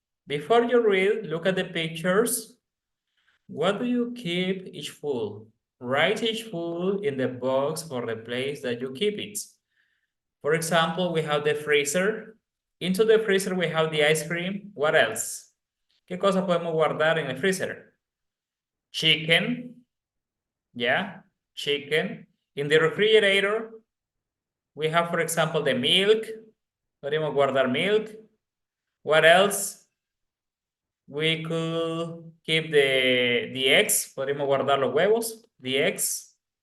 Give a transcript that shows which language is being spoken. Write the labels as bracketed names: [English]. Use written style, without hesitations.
[English] Before you read, look at the pictures. What do you keep each food? Write each food in the box for the place that you keep it. For example, we have the freezer. Into the freezer we have the ice cream. What else? [Spanish] ¿Qué cosas podemos guardar en el freezer? [English] Chicken. Yeah, chicken. In the refrigerator, we have, for example, the milk. [Spanish] Podemos guardar [English] milk. What else? We could keep the eggs. [Spanish] Podemos guardar los huevos, [English] the eggs.